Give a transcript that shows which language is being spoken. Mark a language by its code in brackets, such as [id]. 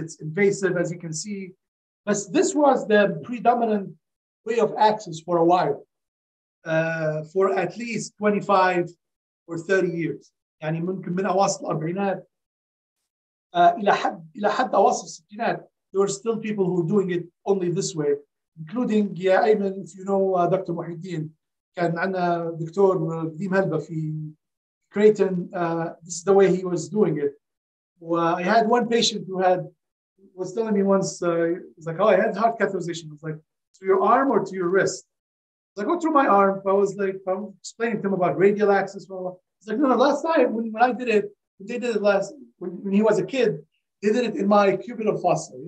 [en] It's invasive, as you can see, but this was the predominant way of access for a while. For at least 25 or 30 years. [ar] يعني ممكن من أواصل الأربعينات إلى حد أواصل الستينات, [en] there were still people who were doing it only this way, including يا أيمن, if you know Dr. [ar] محي الدين, كان عندنا دكتور قديم هلبة في Creighton. [en] This is the way he was doing it. I had one patient who was telling me once, he's like, oh, I had heart catheterization. I was like, to your arm or to your wrist? I go through my arm. I was like, I'm explaining to him about radial access. He's like, no, last time when I did it, they did it when he was a kid, they did it in my cubital fossa.